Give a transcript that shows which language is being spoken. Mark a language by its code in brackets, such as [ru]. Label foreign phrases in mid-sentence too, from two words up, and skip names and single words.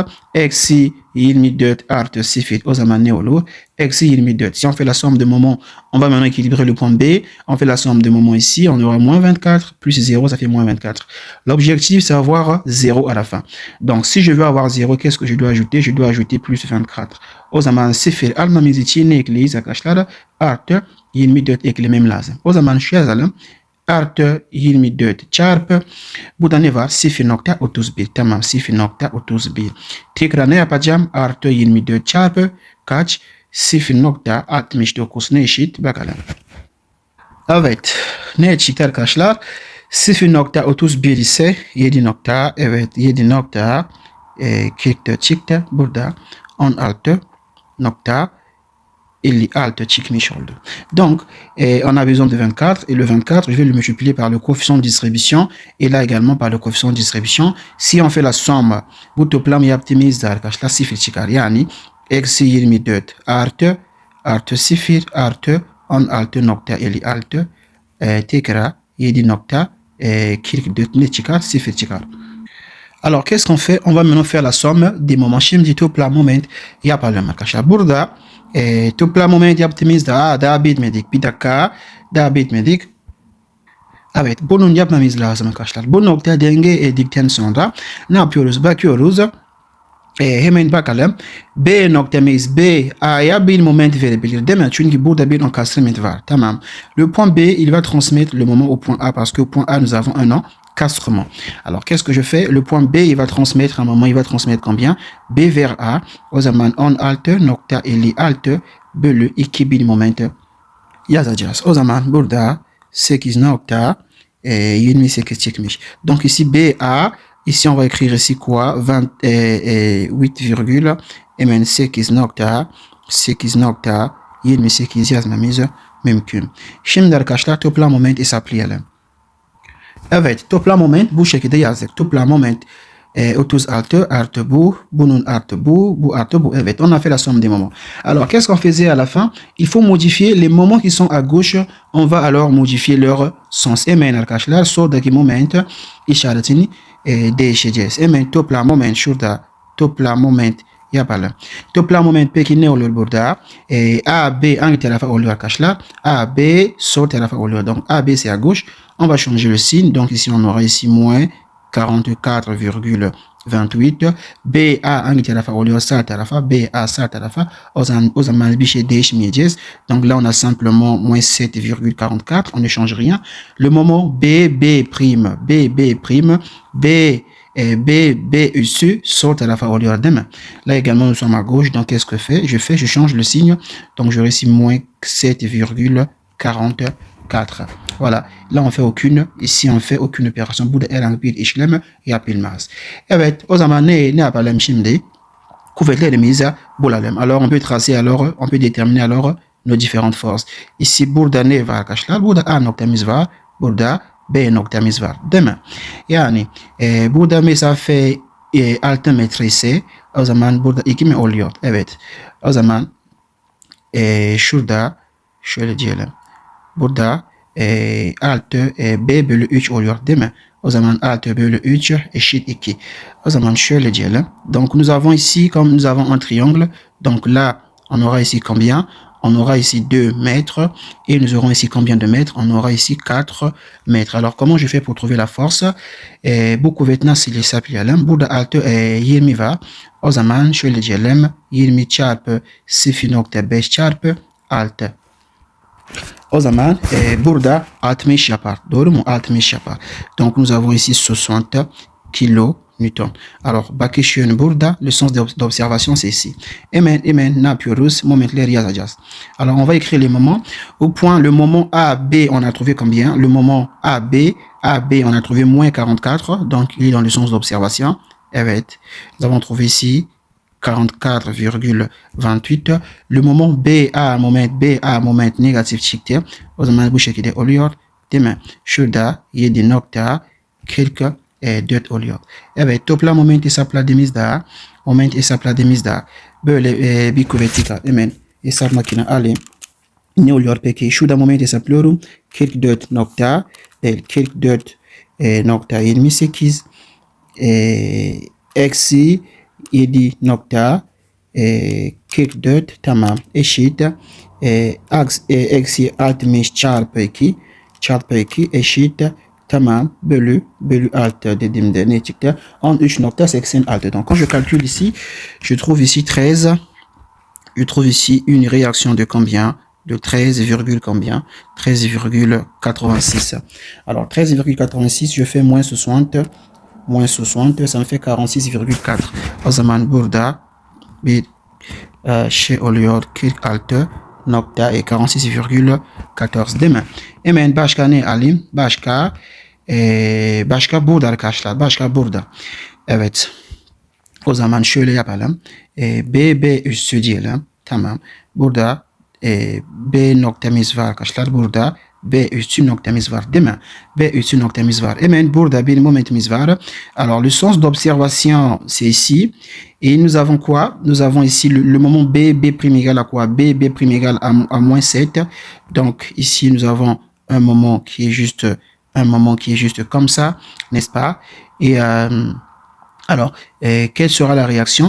[tr] Eksi 24 artı 0. O zaman ne olur? Eksi 24. [fr] Si on fait la somme de moments, on va maintenant équilibrer le point B. On fait la somme de moments ici. On aura moins 24 plus 0, ça fait moins 24. L'objectif, c'est avoir 0 à la fin. Donc, si je veux avoir 0, qu'est-ce que je dois ajouter? Je dois ajouter plus 24. [tr] O zaman 0 almamız için ne ekleyiz arkadaşlar? Artı 24 eklemem lazım. O zaman şu yazalım. Artı 24 çarpı burada ne var? 0.31. Tamam, 0.31. Tekrar ne yapacağım? Artı 24 çarpı kaç? 0.69 ne eşit? Bakalım. Evet. Ne çıktı arkadaşlar? 0.31 ise 7.44 çıktı. Burada 16.56 çıkmış oldu. [fr] Donc, on a besoin de 24 et le 24, je vais le multiplier par le coefficient de distribution et là également par le coefficient de distribution. Si on fait la somme, [tr] bu toplam yaptığımızda arkadaşlar 0 çıkar. Yani eksi 24 artı 0 artı 16.56 tekrar 7.44 ne çıkar? 0 çıkar. [fr] Alors, qu'est-ce qu'on fait? On va maintenant faire la somme des moments. [tr] Şimdi toplam moment yapalım arkadaşlar. Burada toplam moment yaptığımızda daha bitmedik. Bir dakika daha bitmedik. Evet, bunun yapmamız lazım arkadaşlar. Bu nokta denge edildikten sonra ne yapıyoruz? Bakıyoruz. Hemen bakalım. B noktamız B A'ya bir moment verebilir değil mi? Çünkü burada bir encastrement var. Tamam. [fr] Le point B, il va transmettre le moment au point A parce que au point A, nous avons un encastrement. Alors, qu'est-ce que je fais? Le point B, il va transmettre un moment, il va transmettre combien? B vers A. [tr] O zaman 16.56 bölü 2000 moment yazacağız. O zaman burada 8.28 çıkmış. [fr] Donc ici BA, ici on va écrire ici quoi? [tr] 8,8 yazmamız mümkün. Şimdi arkadaşlar toplam moment hesaplayalım. Evet, toplam moment bu şekilde yazdık. Toplam moment 36 artı bu, bunun artı bu artı bu. Evet, [fr] on a fait la somme des moments. Alors, qu'est-ce qu'on faisait à la fin? Il faut modifier les moments qui sont à gauche. On va alors modifier leur sens. [tr] Hemen arkadaşlar soldaki moment işaretini değişeceğiz. Hemen toplam moment şurada toplam moment yapalım. Toplam moment peki ne olur burada? A, B hangi tarafa oluyor arkadaşlar? A, B sol tarafa oluyor. [fr] Donc A, B c'est à gauche. On va changer le signe. Donc ici on aura ici moins 44,28. [tr] BA hangi tarafa oluyor? Sağ tarafa. BA sağ tarafa. O zaman bir şey değişmeyeceğiz. [fr] Donc là on a simplement moins 7,44. On ne change rien. Le moment B prime. [tr] B üssü sol tarafa oluyor değil mi? [fr] Là également nous sommes à gauche. Donc qu'est-ce que je change le signe. Donc j'aurai ici moins 7,44. Voilà. Là on fait aucune opération. [tr] Burada herhangi bir işlem yapılmaz. Evet, o zaman ne yapalım şimdi? Kuvvetlerimizi bulalım. [fr] Alors on peut tracer alors, on peut déterminer alors nos différentes forces. [tr] Ici burada ne var arkadaşlar? Burada A noktamız var. Burada B noktamız var. Değil mi? Yani burada mesafe 6 metresi o zaman burada 2 mi oluyor? Evet. O zaman şurada şöyle diyelim. Burada 6 b bölü 3 oluyor değil mi? O zaman 6 bölü 3 eşit 2. O zaman şöyle diyelim. [fr] Donc nous avons ici, comme nous avons un triangle, donc là on aura ici combien? On aura ici 2 mètres et nous aurons ici combien de mètres? On aura ici 4 mètres. Alors comment je fais pour trouver la force? [tr] Bu kuvvet nasıl hesaplayalım? Burada 6 20 var. O zaman şöyle diyelim. 20 çarpı 0.5 çarpı 6. O zaman burada 60 yapar. Doğru mu? 60 yapar. [fr] Donc nous avons ici 60 kilonewton. [tr] Alors bakış yönü burada. [fr] Le sens d'observation c'est ici. [tr] Hemen ne yapıyoruz? Momentleri yazacağız. [fr] Alors on va écrire les moments. Au point, le moment A, B, on a trouvé combien? Le moment A, B, on a trouvé moins 44. Donc il est dans le sens d'observation. Evet. Nous avons trouvé ici 44,28. Le moment moment [tr] negatif çıktı. O zaman bu şekilde oluyor. Değil mi? Şurada 7.44 oluyor. Evet, toplam moment hesapladığımızda böyle bir kuvveti var. Hemen hesap makine alayım. Ne oluyor peki? Şurada moment hesaplıyorum. 44.28 eksi 7.44 tamam eşit eksi 60 çarpı 2 eşit tamam bölü 6 dediğimde ne çıktı? 13.86. [fr] Donc quand je calcule ici, je trouve ici 13. Je trouve ici une réaction de combien? De 13, combien? 13,86. Alors 13,86, je fais moins 60, ça me fait 46,4. [tr] O zaman burada bir şey oluyor 46,14 değil mi? Hemen başka ne alayım? Başka burada arkadaşlar. Başka burada. Evet. O zaman şöyle yapalım. B üssü diyelim. Tamam. Burada B noktamız var arkadaşlar. Burada B üssü noktamız var değil mi? B üssü noktamız var. Hemen burada bir momentimiz var. [fr] Alors le sens d'observation c'est ici. Et nous avons quoi? Nous avons ici le moment B prime égale à quoi? B prime égale à moins 7. Donc ici nous avons un moment qui est juste comme ça, n'est-ce pas? Et alors, quelle sera la réaction?